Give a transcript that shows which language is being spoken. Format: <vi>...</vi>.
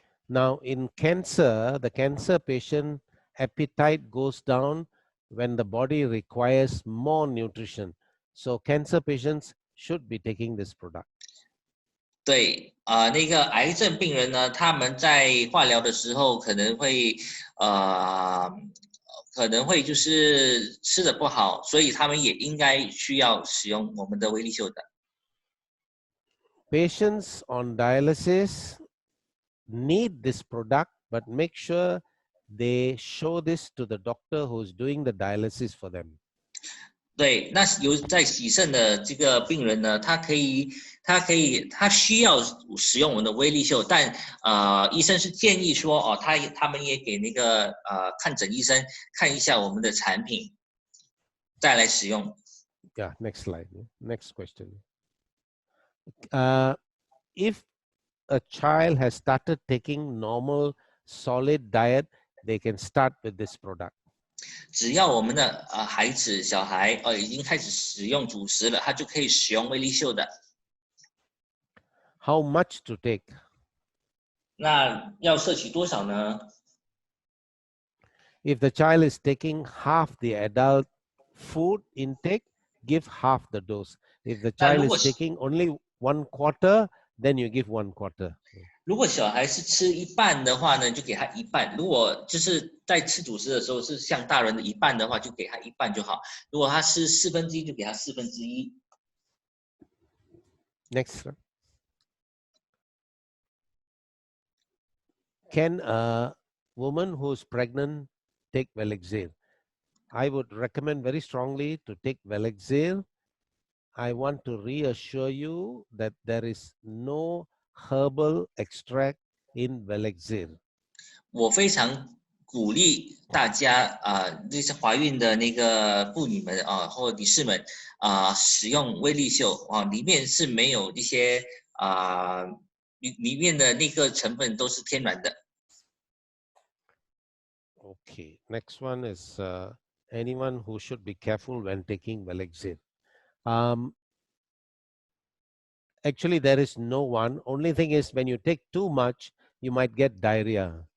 <en>Now, in cancer, the cancer patient appetite goes down when the body requires more nutrition. So, cancer patients should be taking this product.</en> <zh>对那个癌症病人呢，他们在化疗的时候可能会就是吃的不好，所以他们也应该需要使用我们的威力秀的。</zh> <en>Patients on dialysis need this product, but make sure they show this to the doctor who's doing the dialysis for them.</en> <zh>对，那在洗肾的这个病人呢，他需要使用我们的威力秀，但医生是建议说他们也给那个看诊医生看一下我们的产品，再来使用。</zh> <en>Yeah, next slide. Next question. If a child has started taking normal solid diet, they can start with this product.</en> <zh>只要我们的小孩已经开始使用主食了，他就可以使用威力秀的。</zh> <en>How much to take?</en> <zh>那要摄取多少呢？</zh> <en>If the child is taking half the adult food intake, give half the dose. If the child is taking only 1/4, then you give 1/4.</en> <zh>如果小孩是吃一半的话呢，就给他一半。如果就是在吃主食的时候是像大人的一半的话，就给他一半就好。如果他吃1/4，就给他1/4。</zh> <en>Next. Can a woman who's pregnant take Velexir? I would recommend very strongly to take Velexir. I want to reassure you that there is no herbal extract in Velexir.</en> <zh>我非常鼓励大家那些怀孕的那个妇女们或女士们使用威力秀里面是没有一些里面的那个成分都是天然的。</zh> <en>Okay, next one is anyone who should be careful when taking Velexir. Actually, there is no one. Only thing is when you take too much, you might get diarrhea.</en>